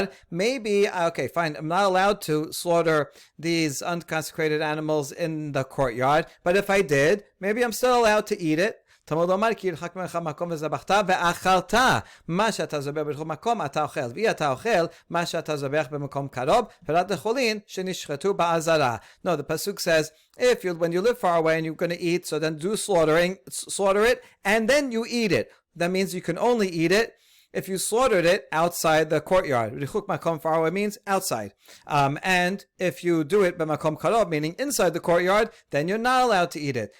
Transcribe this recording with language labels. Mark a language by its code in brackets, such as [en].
[en] Maybe, okay, fine, I'm not allowed to slaughter these unconsecrated animals in the courtyard, but if I did, maybe I'm still allowed to eat it. [he] תלמוד לומר כי ירחק ממך מקום וזבחת ואכלת מה שאתה זובח בכל מקום אתה אוכל ואתה אוכל מה שאתה זובח במקום קרוב פרט לחולין שנשחטו בעזרה. [en] No, the pasuk says when you live far away and you're going to eat, so then slaughter it and then you eat it. That means you can only eat it if you slaughtered it outside the courtyard. Richuk makom far away means outside. And if you do it [he] b'makom karov, [en] meaning inside the courtyard, then you're not allowed to eat it.